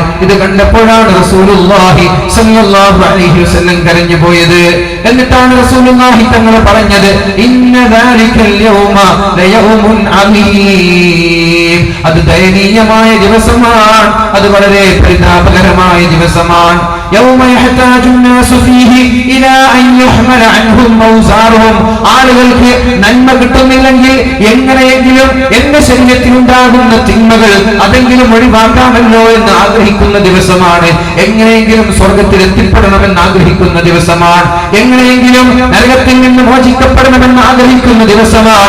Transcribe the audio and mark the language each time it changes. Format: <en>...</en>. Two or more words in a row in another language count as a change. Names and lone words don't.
<ml>ഇത് കണ്ടപ്പോഴാണ് റസൂലുള്ളാഹി</ml> <ar>صلى الله عليه وسلم</ar> <ml>കരഞ്ഞു പോയത്. എന്നിട്ടാണ് റസൂലുള്ളാഹി തങ്ങൾ പറഞ്ഞത്,</ml> <ar>إن ذلك اليوم ليوم أليم,</ar> <ml>അത് ദയനീയമായ ദിവസമാണ്, അത് വളരെ പരിതാപകരമായ ദിവസമാണ്.</ml> <ar>يوم يحتاج الناس فيه الى ان يحمل عنهم اوزارهم,</ar> <ml>ആളുകൾക്ക് നന്മ കിട്ടുന്നില്ലെങ്കിൽ എങ്ങനെയെങ്കിലും എന്റെ ശരീരത്തിൽ ഉണ്ടാകുന്ന തിന്മകൾ അതെങ്കിലും ഒഴിവാക്കാമല്ലോ എന്ന് ആഗ്രഹിക്കുന്ന ദിവസമാണ്. എങ്ങനെയെങ്കിലും സ്വർഗത്തിൽ എത്തിപ്പെടണമെന്ന് ആഗ്രഹിക്കുന്ന ദിവസമാണ്. എങ്ങനെയെങ്കിലും നരകത്തിൽ നിന്ന് മോചിക്കപ്പെടണമെന്ന് ആഗ്രഹിക്കുന്ന ദിവസമാണ്.</ml>